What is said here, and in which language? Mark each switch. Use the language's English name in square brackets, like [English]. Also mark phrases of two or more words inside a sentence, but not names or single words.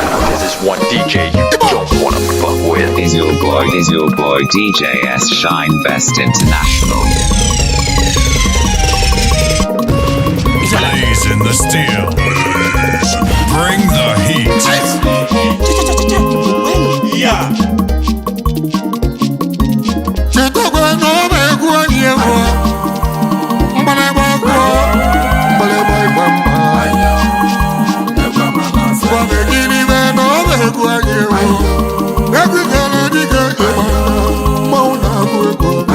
[English] This is one D J you don't wanna fuck with. Is your boy, is your boy D J S Shine Best International. Blazing the steel. Bring the heat. Yeah. [Igbo] Chetakwa na ọ bụ egwu onye egwu. Mgbalịgba ọkụ, mgbalịgba ịgba mma. Gwa m gịnị mee na ọ bụ egwu onye egwu. Egwu gara dịka ịgba mma. Mmanwụ na-agụ egwu.